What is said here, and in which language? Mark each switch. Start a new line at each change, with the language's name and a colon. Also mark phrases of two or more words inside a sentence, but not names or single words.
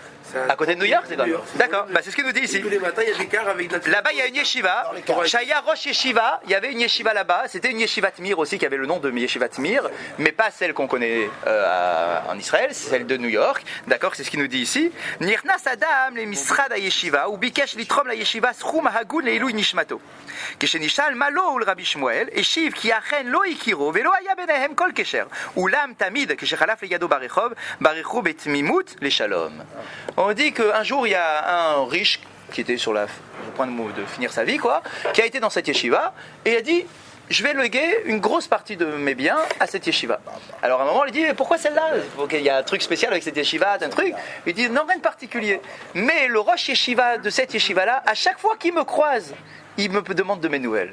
French: À côté de New York, c'est quoi? D'accord, c'est ce qu'il nous dit ici. Tous les matins, il y a des cars avec de la... Là-bas, il y a une yeshiva. Shaya
Hebrew: ראש ישיבה,
French: il y avait une yeshiva là-bas. C'était une
Hebrew: ישיבת מיר
French: aussi qui avait le nom de
Hebrew: ישיבת מיר,
French: mais pas celle qu'on connaît en Israël, c'est celle de New York. D'accord, c'est ce qu'il nous dit ici.
Hebrew: נכנס אדם למשרד ישיבה וביקש לתרום לישיבה סכום הגון לעילוי נשמתו. כשנשאל מה לו ולרבי שמואל, השיב כי אכן לא הכירו ולא היה ביניהם כל קשר. אולם תמיד כשחלף לידו ברחוב, ברכו בתמימות לשלום.
French: On dit qu'un jour il y a un riche qui était sur le point de finir sa vie, qui a été dans cette yeshiva et a dit je vais léguer une grosse partie de mes biens à cette yeshiva. Alors à un moment il dit pourquoi celle-là? Il y a un truc spécial avec cette yeshiva, un truc. Il dit non, rien de particulier. Mais le
Hebrew: ראש ישיבה
French: de cette yeshiva-là, à chaque fois qu'il me croise, il me demande de mes nouvelles.